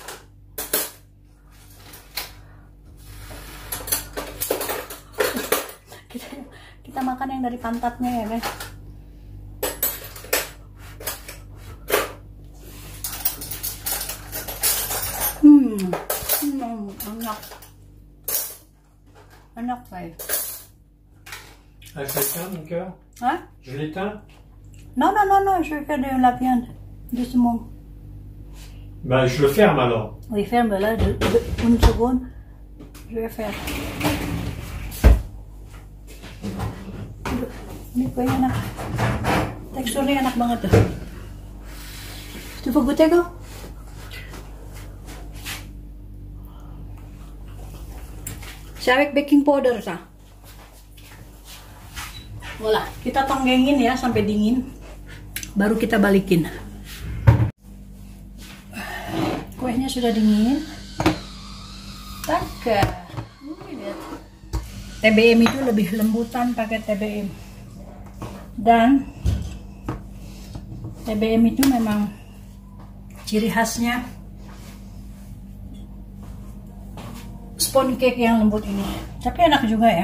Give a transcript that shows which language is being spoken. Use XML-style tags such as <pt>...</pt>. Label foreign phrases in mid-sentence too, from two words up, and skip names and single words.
<id>Kita makan yang dari pantatnya ya guys. Enak guys.</id> <fr>Ah, je l'éteins mon cœur? Hein? Je l'éteins? Non, je vais faire de la viande. Doucement. Bah je le ferme alors. Oui, ferme là, une seconde. Je vais faire.</fr> <id>Ini kuenya enak. Teksturnya enak banget tuh.</id> <fr>Tu veux goûter</fr> <id>kok?</id> <fr>C'est avec</fr> <en>baking powder</en> <fr>ça.</fr> <id>Voilà, kita tonggengin ya sampai dingin. Baru kita balikin. Kuenya sudah dingin. Tak. Lihat. TBM itu lebih lembutan pakai TBM. Dan TBM itu memang ciri khasnya sponge cake yang lembut ini, tapi enak juga ya.</id>